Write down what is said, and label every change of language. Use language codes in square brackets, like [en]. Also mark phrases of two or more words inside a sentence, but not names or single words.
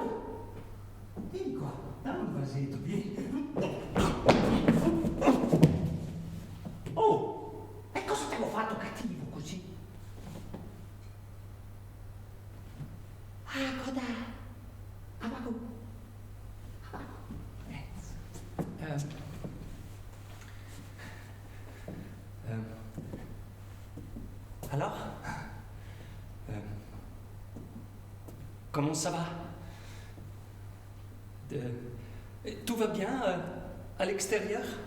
[it] Vieni qua, dammi un vasetto, vieni. Oh, e cosa ti avevo fatto cattivo così? Ah, coda. Abaco. [fr] Alors comment ça va? Tout va bien à l'extérieur?